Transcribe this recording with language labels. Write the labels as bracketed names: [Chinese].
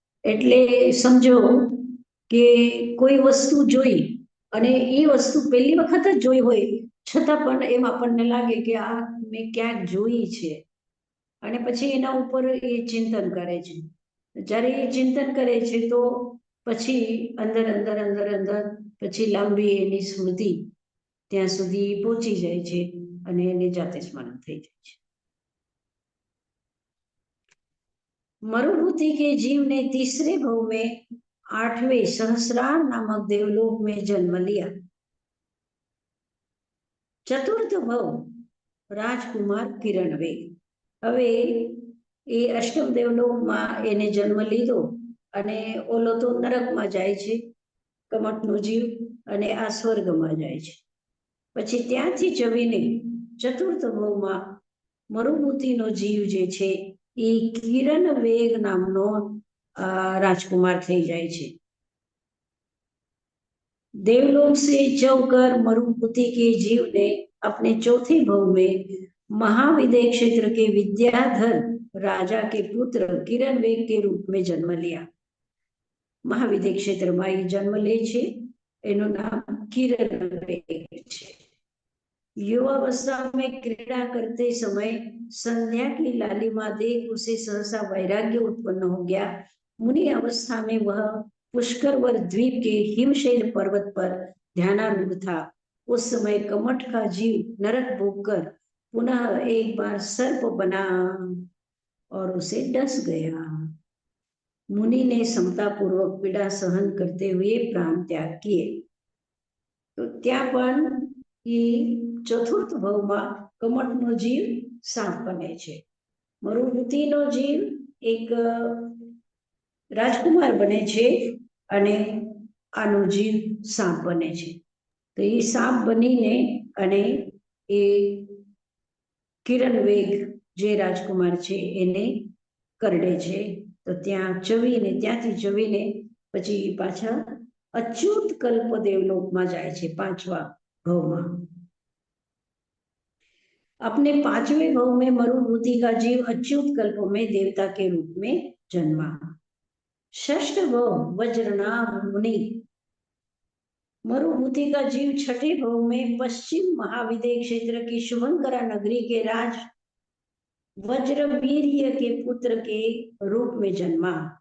[Gujarati] એટલે સમજો કે કોઈ વસ્તુ જોઈ અને એ વસ્તુ પહેલી વખત જ જોઈ હોય, છતાં પણ એમ આપણને લાગે કે આ મેં ક્યાંક જોઈ છે, અને પછી એના ઉપર એ ચિંતન કરે છે. જ્યારે એ ચિંતન કરે છે તો પછી અંદર અંદર અંદર અંદર પછી લાંબી એની સ્મૃતિ ત્યાં સુધી પહોંચી જાય છે અને એને જાતે સ્મરણ થઈ જાય છે. [Hindi] मरुभूति के जीव ने तीसरे भव में 8वें सहस्रार नामक देवलोक में जन्म लिया। चतुर्थ भव राजकुमार किरण वेग। [Gujarati] હવે એ અષ્ટમ દેવલોકમાં એને જન્મ લીધો અને ઓલો તો નરકમાં જાય છે, કમઠનો જીવ, અને આ સ્વર્ગમાં જાય છે. પછી ત્યાંથી ચવીને ચતુર્થ ભવમાં મરુભૂતિનો જીવ જે છે એ કિરણ વેગ નામનો राजकुमार થઈ જાય છે. [Hindi] देवलोक से चौकर मरुभूति के जीव ने अपने चौथे भव में महाविदय क्षेत्र के विद्याधर राजा के पुत्र किरण वेग के रूप में जन्म लिया। [Gujarati] महाविदय क्षेत्र में जन्म ले छे, एनु नाम किरण वेग छे। [Hindi] युवावस्था में क्रीड़ा करते समय संध्या की लालिमा देख उसे सहसा वैराग्य उत्पन्न हो गया। मुनि अवस्था में वह पुष्करवर द्वीप के हिमशैल पर्वत पर ध्यानारूढ़ था। उस समय कमठ का जीव नरक भोगकर पुनः एक बार सर्प बना और उसे डस गया। मुनि ने समतापूर्वक पीड़ा सहन करते हुए प्राण त्याग किए। [Gujarati] तो त्या पण એ ચતુર્થ ભવમાં કમઠનો જીવ સાપ બને છે, મરુભૂતિનો જીવ એક રાજકુમાર બને છે અને આનો જીવ સાપ બને છે. તો એ સાપ બનીને અને એ કિરણ વેગ જે રાજકુમાર છે એને કરડે છે. તો ત્યાં ચવીને ત્યાંથી ચવીને પછી પાછા અચ્યુત કલ્પ દેવલોકમાં જાય છે, 5વા भव। [Hindi] अपने 5वें भव में मरुभूति का जीव अच्युत कल्प में देवता के रूप में जन्मा। षष्ठ भव वज्रनाभ मुनि। मरुभूति का जीव 6ठे भव में पश्चिम महाविदय क्षेत्र की शुभंकरा नगरी के राज वज्रवीर्य के पुत्र के रूप में जन्मा।